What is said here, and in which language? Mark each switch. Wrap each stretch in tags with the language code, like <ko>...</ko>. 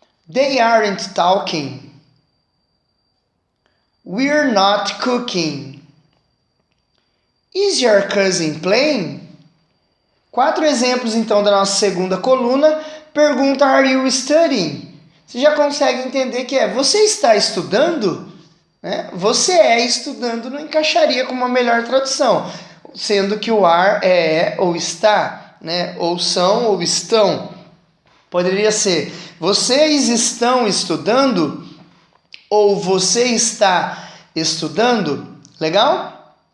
<en>They aren't talking. We're not cooking. Is your cousin playing?</en> <pt>4 exemplos então da nossa segunda coluna. Pergunta,</pt> <en>are you studying?</en> <pt>Você já consegue entender que você está estudando? Né? Você estudando não encaixaria com uma melhor tradução, sendo que o are é ou está, né? Ou são ou estão. Poderia ser, vocês estão estudando ou você está estudando? Legal?</pt>